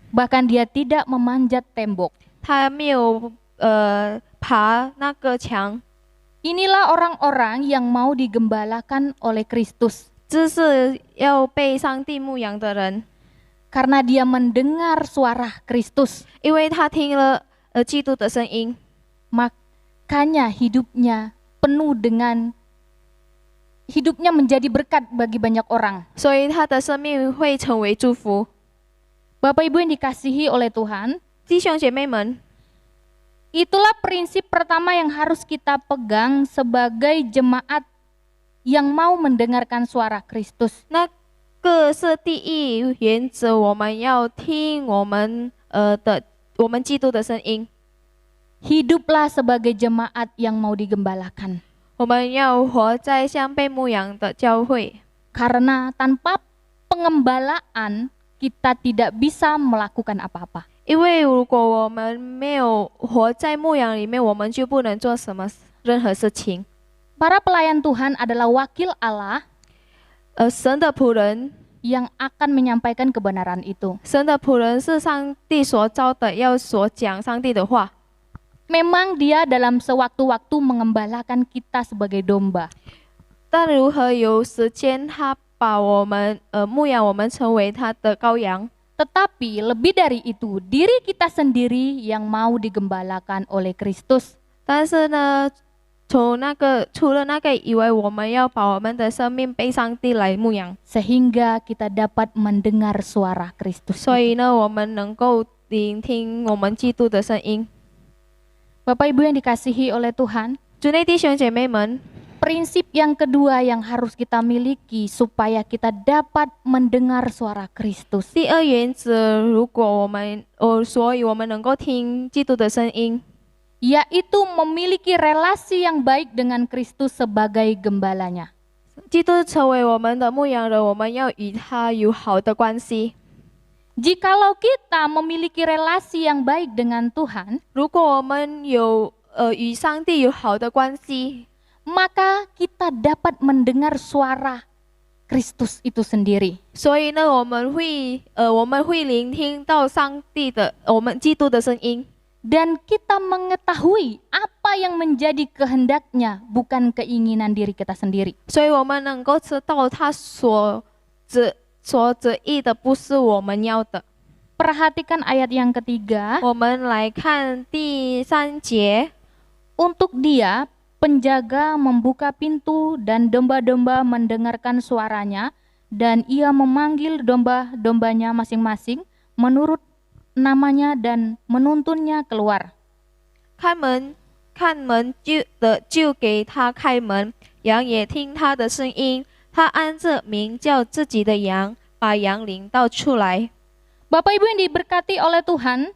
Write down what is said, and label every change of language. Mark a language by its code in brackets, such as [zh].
[id] bahkan dia tidak memanjat tembok. [zh] 他没有爬那个墙。 [id] Inilah orang-orang yang mau digembalakan oleh Kristus. [zh] 这是要被上帝牧养的人， [id] Karena dia mendengar suara Kristus, [zh] 因为他听了基督的声音， [id] makanya hidupnya menjadi berkat bagi banyak orang. [zh] 所以他的生命会成为祝福。 [id] Bapak Ibu yang dikasihi oleh Tuhan, [zh] 弟兄姐妹们， [id] Itulah prinsip pertama yang harus kita pegang sebagai jemaat yang mau mendengarkan suara Kristus. [zh] 那个是第一原则，我们要听我们基督的声音， [id] Hiduplah sebagai jemaat yang mau digembalakan. [zh] 我们要活在像被牧养的教会， [id] Karena tanpa pengembalaan kita tidak bisa melakukan apa-apa. [zh] 因为如果我们没有活在牧养里面，我们就不能做任何事情。 [id] Para pelayan Tuhan adalah wakil Allah [zh] 神的仆人， [id] yang akan menyampaikan kebenaran itu. [zh] 神的仆人是上帝所招的，要所讲上帝的话。 [id] Memang dia dalam sewaktu-waktu mengembalakan kita sebagai domba. [zh] 但如何有时间，他把我们牧养我们成为他的羔羊。 [id] Tetapi lebih dari itu, diri kita sendiri yang mau digembalakan oleh Kristus. [zh] 但是呢，除了那个以外，我们要把我们的生命被上帝来牧养， [id] Sehingga kita dapat mendengar suara Kristus. [zh] 所以呢，我们能够聆听我们基督的声音。 [id] Bapak Ibu yang dikasihi oleh Tuhan, [zh] 主内弟兄姐妹们， [id] prinsip yang kedua yang harus kita miliki supaya kita dapat mendengar suara Kristus, [zh] 第二原则，所以我们能够听基督的声音， [id] yaitu memiliki relasi yang baik dengan Kristus sebagai gembalanya. [zh] 基督成为我们的牧羊人，我们要与他有好的关系。 [id] Jikalau kita memiliki relasi yang baik dengan Tuhan, [zh] 如果我们与上帝有好的关系， [id] maka kita dapat mendengar suara Kristus itu sendiri. [zh] 所以呢，我们会聆听到我们基督的声音， [id] Dan kita mengetahui apa yang menjadi kehendaknya, bukan keinginan diri kita sendiri. [zh] 所以我们能够知道他所旨意的不是我们要的。 [id] Perhatikan ayat yang ketiga. [zh] 我们来看第3节， [id] Untuk dia, penjaga membuka pintu dan domba-domba mendengarkan suaranya, dan ia memanggil domba-dombanya masing-masing menurut namanya dan menuntunnya keluar. [zh] 看门就给他开门，羊也听他的声音，他按着名叫自己的羊，把羊领到出来。 [id] Bapak Ibu yang diberkati oleh Tuhan,